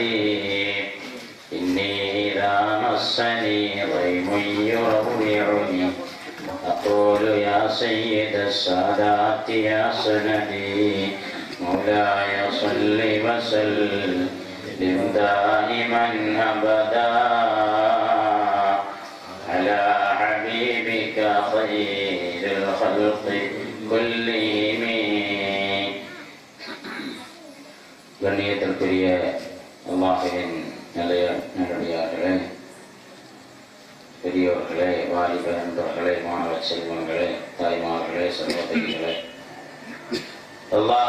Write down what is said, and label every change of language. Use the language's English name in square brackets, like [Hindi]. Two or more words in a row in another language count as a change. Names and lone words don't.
[Arabic] إني إذا مسني ضيم يروعني أقول يا سيد السادات يا سندي، مولاي صل وسلم دائما أبدا على حبيبك خير الخلق كلهم. [Tamil] கண்ணியத்திற்குரிய அல்லாஹ்வின் நல்லடியார்களே, பெரியோர்களே, வாலிப நண்பர்களே, மாணவ செல்வங்களே, தாய்மார்களே, சகோதரிகளே, அல்லாஹ்